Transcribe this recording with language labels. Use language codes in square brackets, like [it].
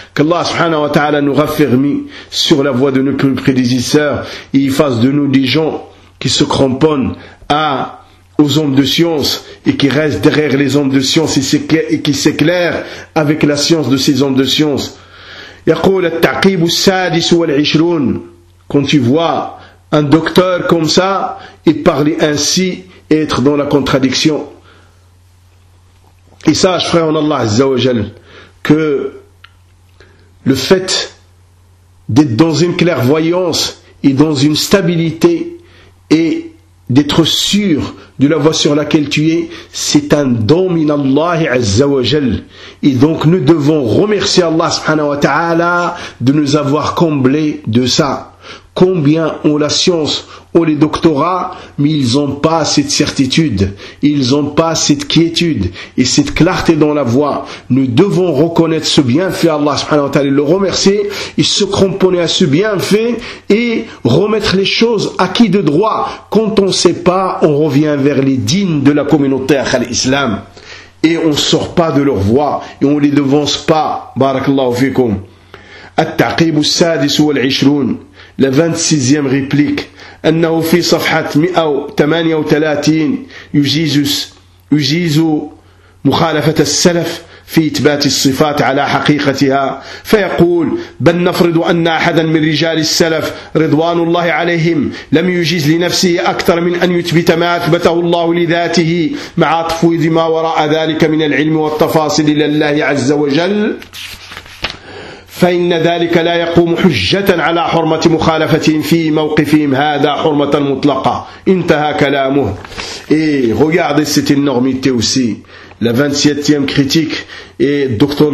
[fr] Qu'Allah subhanahu wa ta'ala nous raffermit sur la voie de nos prédécesseurs et fasse de nous des gens qui se cramponnent aux hommes de science et qui restent derrière les hommes de science et qui s'éclairent avec la science de ces hommes de science. [ar] يقول التعقيب السادس والعشرون. [fr] Quand tu vois un docteur comme ça et parler ainsi et être dans la contradiction, et sache frère en Allah Azza wa Jal que le fait d'être dans une clairvoyance et dans une stabilité et d'être sûr de la voie sur laquelle tu es, c'est un don min Allah Azza wa Jal. Et donc nous devons remercier Allah subhanahu wa ta'ala de nous avoir comblés de ça. Combien ont la science, ont les doctorats, mais ils n'ont pas cette certitude, ils n'ont pas cette quiétude et cette clarté dans la voie. Nous devons reconnaître ce bienfait à Allah subhanahu wa ta'ala et le remercier, et se cramponner à ce bienfait et remettre les choses à qui de droit. Quand on ne sait pas, on revient vers les dînes de la communauté al-Islam et on ne sort pas de leur voie et on ne les devance pas. Barakallahu fikum. [ar] التعقيب السادس والعشرون لفنسيزيام ريبليك أنه في صفحة 138 يجيز مخالفة السلف في إثبات الصفات على حقيقتها، فيقول: بل نفرض أن أحدا من رجال السلف رضوان الله عليهم لم يجز لنفسه أكثر من أن يثبت ما أثبته الله لذاته مع تفويض ما وراء ذلك من العلم والتفاصيل لله عز وجل، فإن ذلك لا يقوم حجة على حرمة مخالفتهم في موقفهم هذا حرمة مطلقة. انتهى كلامه. [fr] إيه regardez cette énormité aussi. La 27e critique est Dr.